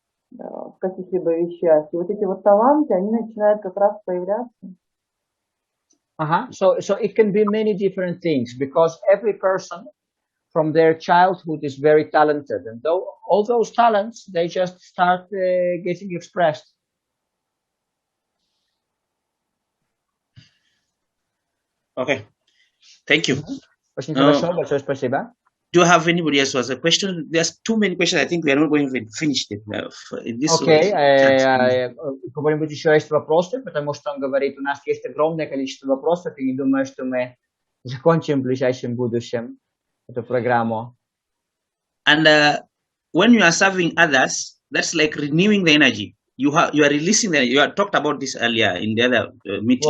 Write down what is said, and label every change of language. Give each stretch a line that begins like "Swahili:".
Russian: в каких-либо вещах. И вот эти вот таланты, они начинают как раз появляться.
English: So it can be many different things because every person from their childhood is very talented, and all those talents, they just start getting expressed. Okay, thank you.
Russian: Очень хорошо, большое спасибо.
English: Do you have anybody else who has a question? There's too many questions. I think we are not going to finish it.
Russian: Окей, у кого-нибудь еще есть вопросы, потому что он говорит, у нас есть огромное количество вопросов, и не думаю, что мы закончим в ближайшем будущем эту программу.
English: And when you are serving others, that's like renewing the energy. You are releasing the. You had talked about this earlier in the other meeting.